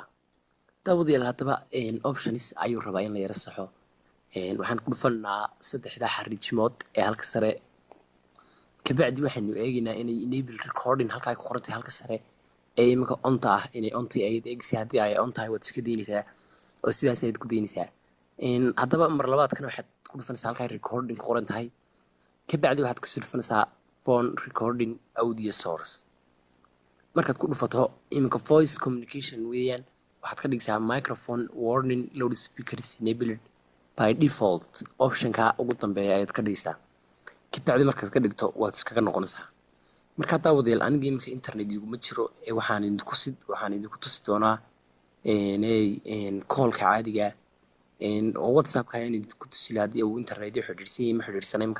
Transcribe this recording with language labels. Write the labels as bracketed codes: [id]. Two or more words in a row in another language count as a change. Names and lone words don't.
[so] daawadayaal haddaba options ayuu rabaa in la yara saxo waxaan ku dhufanaa saddexda xariijimood ee halka sare kabacdi waxaanu eegaynaa inay [en] enable recording [so] halka ay ku qorantay halka sare ee iminka onta ah inay onta ay eegsi haddii ay on tahay waad iska daynaysaa oo sidaas ayaad ku daynaysaa. haddaba mar labaadkan waxaad ku dhufanaysaa halka recording ku qoran tahay kabacdi waxaad kasoo dhufanaysaa [en] phone recording audio source. [so] markaad ku dhufato iminka [en] voice communication [so] weeyaan waxaad ka dhigaysaa [en] microphone warning loudspeaker enabled by default [so] option-ka ugu dambeeya ayaad ka dhigaysaa kabacdi markaad ka dhigto waad iskaga noqonaysaa. markaa daawadayaal aniga iminka internet iguma jiro waxaan idinku tusi doonaa call-ka caadiga oo WhatsApp-ka ayaan idinku tusi lahaa haddii uu internet xidhiidhsan yahay ma xidhiidhsana imka.